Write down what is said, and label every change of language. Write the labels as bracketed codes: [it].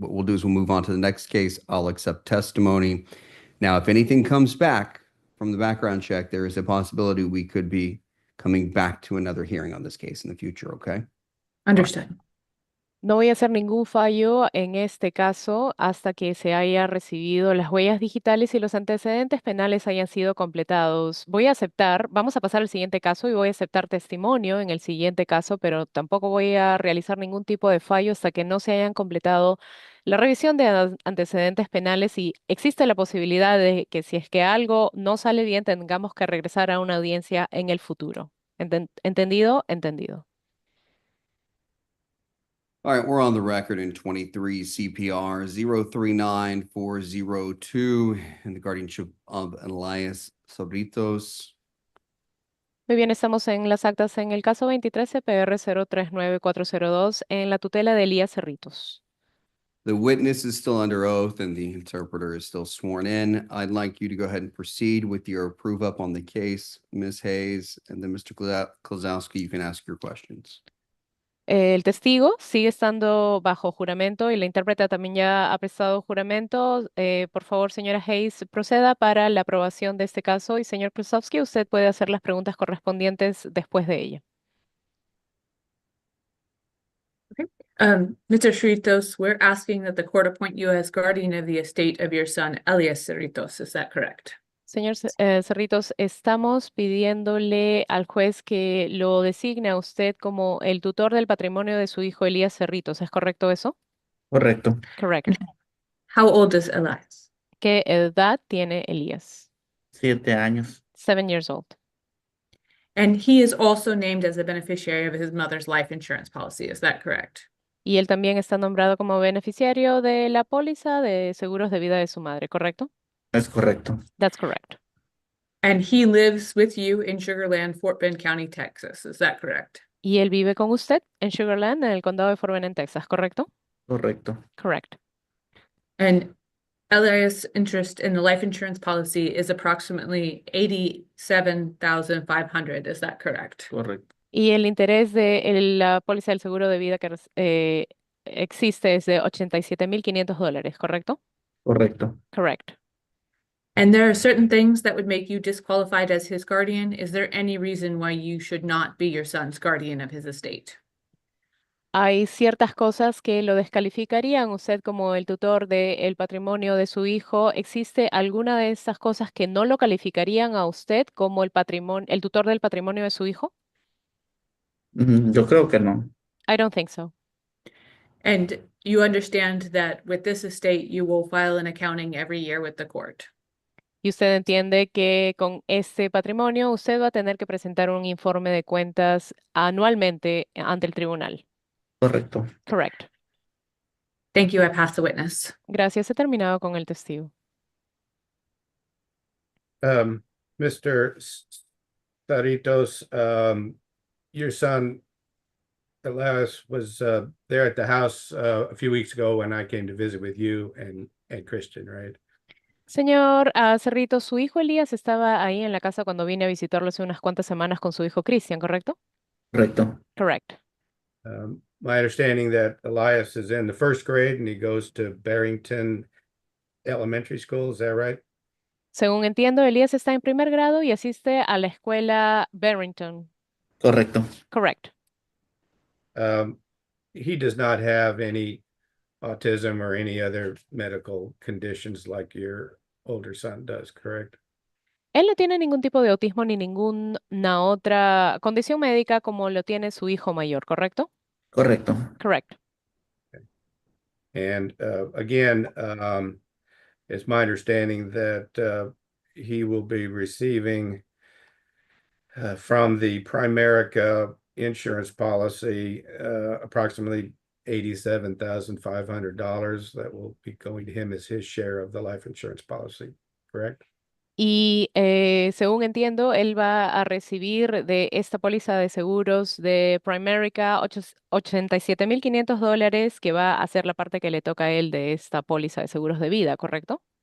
[en] What we'll do is we'll move on to the next case. I'll accept testimony. Now, if anything comes back from the background check, there is a possibility we could be coming back to another hearing on this case in the future, okay? Understood. [es] No voy a hacer ningún fallo en este caso hasta que se haya recibido las huellas digitales y los antecedentes penales hayan sido completados. Vamos a pasar al siguiente caso y voy a aceptar testimonio en el siguiente caso, pero tampoco voy a realizar ningún tipo de fallo hasta que no se hayan completado la revisión de antecedentes penales y existe la posibilidad de que si es que algo no sale bien, tengamos que regresar a una audiencia en el futuro. ¿Entendido? Entendido. [en] All right, we're on the record in 23 CPR 039402 in the guardianship of Elias Sobritos. [es] Muy bien, estamos en las actas en el caso 23 CPR 039402 en la tutela de Elías Cerritos. [en] The witness is still under oath and the interpreter is still sworn in. I'd like you to go ahead and proceed with your prove up on the case, Ms. Hayes, and then Mr. Klazowski, you can ask your questions. [es] El testigo sigue estando bajo juramento y la intérprete también ya ha prestado juramento. Por favor, señora Hayes, proceda para la aprobación de este caso y señor Klazowski, usted puede hacer las preguntas correspondientes después de ella. [en] Mr. Cerritos, we're asking that the court appoint you as guardian of the estate of your son, Elias Cerritos. Is that correct? [es] Señor Cerritos, estamos pidiéndole al juez que lo designe a usted como el tutor del patrimonio de su hijo Elías Cerritos. ¿Es correcto eso? Correcto. [en] Correct. How old is Elias? [es] ¿Qué edad tiene Elías? 7 años. [en] 7 years old. And he is also named as the beneficiary of his mother's life insurance policy. Is that correct? [es] Y él también está nombrado como beneficiario de la póliza de seguros de vida de su madre, ¿correcto? Es correcto. [en] That's correct. And he lives with you in Sugar Land, Fort Bend County, Texas. Is that correct? [es] Y él vive con usted en Sugar Land, en el condado de Fort Bend, en Texas, ¿correcto? Correcto. [en] Correct. And Elias' interest in the life insurance policy is approximately $87,500. Is that correct? [es] Correcto. Y el interés de la póliza del seguro de vida que existe es de $87,500, ¿correcto? Correcto. [en] Correct. And there are certain things that would make you disqualified as his guardian. Is there any reason why you should not be your son's guardian of his estate? [es] Hay ciertas cosas que lo descalificarían usted como el tutor del patrimonio de su hijo. ¿Existe alguna de estas cosas que no lo calificarían a usted como el tutor del patrimonio de su hijo? Yo creo que no. [en] I don't think so. And you understand that with this estate, you will file an accounting every year with the court. [es] Y usted entiende que con este patrimonio usted va a tener que presentar un informe de cuentas anualmente ante el tribunal. Correcto. [en] Correct. Thank you. I pass the witness. [es] Gracias. He terminado con el testigo. [en] Mr. Saritos, your son Elias was there at the house a few weeks ago when I came to visit with you and Christian, right? [es] Señor Cerrito, su hijo Elías estaba ahí en la casa cuando vine a visitarlo hace unas cuantas semanas con su hijo Cristian, ¿correcto? Correcto. [en] Correct. My understanding that Elias is in the first grade and he goes to Barrington Elementary School, is that right? [es] Según entiendo, Elías está en primer grado y asiste a la escuela Barrington. Correcto. [en] Correct. He does not have any autism or any other medical conditions like your older son does, correct? [es] Él no tiene ningún tipo de autismo ni ninguna otra condición médica como lo tiene su hijo mayor, ¿correcto? Correcto. [en] Correct. And again, it's my understanding that he will be receiving from the Primerica insurance policy approximately $87,500 that will be going to him as his share of the life insurance policy, correct? [es] Y según entiendo, él va a recibir de esta póliza de seguros de Primerica $87,500 que va a ser la parte que le toca a él de esta póliza de seguros de vida, ¿correcto?